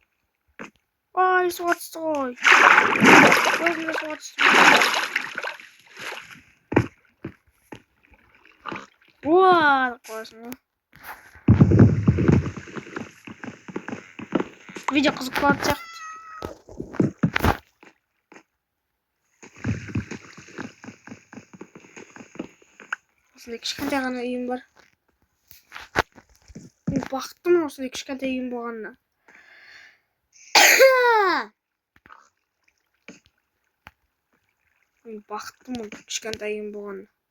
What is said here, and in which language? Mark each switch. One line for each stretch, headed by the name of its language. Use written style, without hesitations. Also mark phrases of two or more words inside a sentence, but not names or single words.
Kazakh: Ай, суға түсті ғой. Көзімде суға түсті.
Uzbek: Ваа qo'ysin. Video qiziq bo'lsa.
Kazakh: Осындай кішкентай ғана үйім бар. Бақыттымын осындай кішкентай үйім болғанына. Бақыттымын кішкентай үйім болғанына.